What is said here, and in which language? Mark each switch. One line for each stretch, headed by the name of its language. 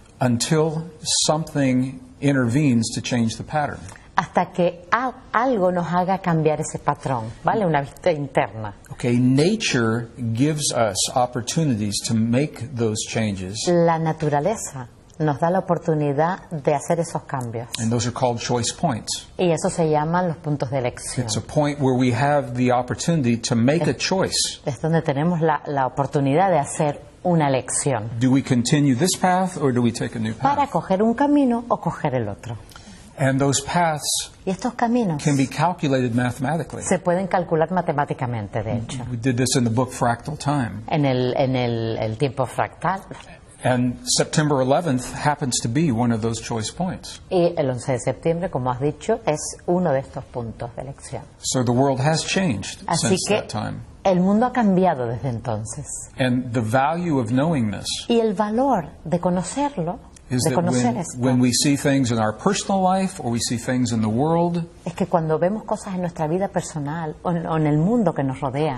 English: until something intervenes to change the pattern.
Spanish: hasta que algo nos haga cambiar ese patrón, ¿vale? Una vista interna.
English: Okay, nature gives us opportunities to make those changes,
Spanish: La naturaleza nos da la oportunidad de hacer esos cambios.
English: and those are called choice points.
Spanish: Y eso se llaman los puntos de elección.
English: It's a point where we have the opportunity to make a choice.
Spanish: Es donde tenemos la oportunidad de hacer una elección.
English: Do we continue this path or do we take a new
Spanish: Para
English: path?
Spanish: coger un camino o coger el otro.
English: And those paths
Spanish: Y estos caminos
English: can be calculated mathematically.
Spanish: se pueden calcular matemáticamente, de hecho.
English: We did this in the book Fractal Time.
Spanish: En el tiempo fractal.
English: And September 11th happens to be one of those choice points.
Spanish: Y el 11 de septiembre, como has dicho, es uno de estos puntos de elección.
English: So the world has changed
Spanish: Así
English: since
Spanish: que
English: that time.
Spanish: el mundo ha cambiado desde entonces.
English: And the value of knowing this
Spanish: Y el valor de conocerlo,
English: is
Spanish: de
English: that
Spanish: conocer esto,
English: when we see things in our personal life or we see things in the world
Spanish: es que cuando vemos cosas en nuestra vida personal o en el mundo que nos rodea,